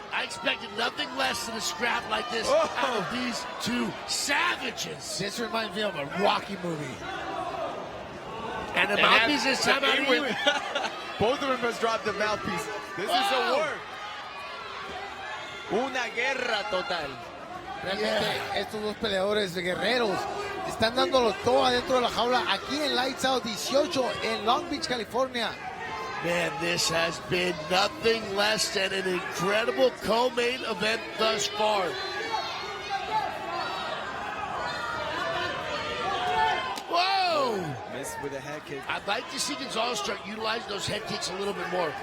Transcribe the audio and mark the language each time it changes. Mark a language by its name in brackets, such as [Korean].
[English] I expected nothing less than a scrap like this out of these two savages. This reminds me of a Rocky movie. And the mouthpiece this time out of Ewing. Both of them must drop the mouthpiece. This is a war. [Spanish] Una guerra total. Realmente estos dos peleadores de guerreros están dándolo todo adentro de la jaula aquí en Lights Out 18 en Long Beach, California. [English] Man, this has been nothing less than an incredible co-main event thus far. Whoa! Missed with a head kick. I'd like to see González start utilizing those head kicks a little bit more.